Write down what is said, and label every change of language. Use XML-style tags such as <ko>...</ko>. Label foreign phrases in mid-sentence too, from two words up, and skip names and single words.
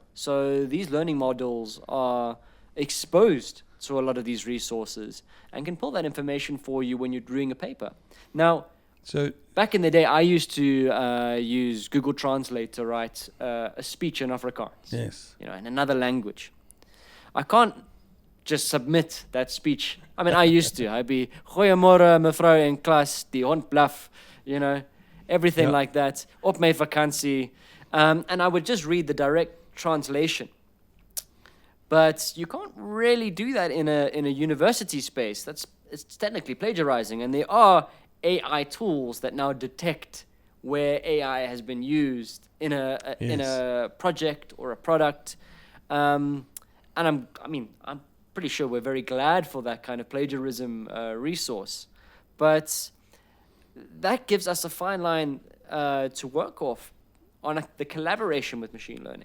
<en>So these learning models are exposed to a lot of these resources and can pull that information for you when you're doing a paper. Now, So back in the day, I used to use Google Translate to write a speech in Afrikaans, yes. in another language. I can't just submit that speech. I mean, I used to. I'd be,</en> <af>goeiemorgen, mevrou in klas, die hond blaf,</af> <en>everything like that,</en> <af>op my vakansie.</af> <en>And I would just read the direct translation. But you can't really do that in a university space. It's technically plagiarizing, and there are AI tools that now detect where AI has been used in a project or a product, and I'm pretty sure we're very glad for that kind of plagiarism resource, but that gives us a fine line to work off on the collaboration with machine learning.</en>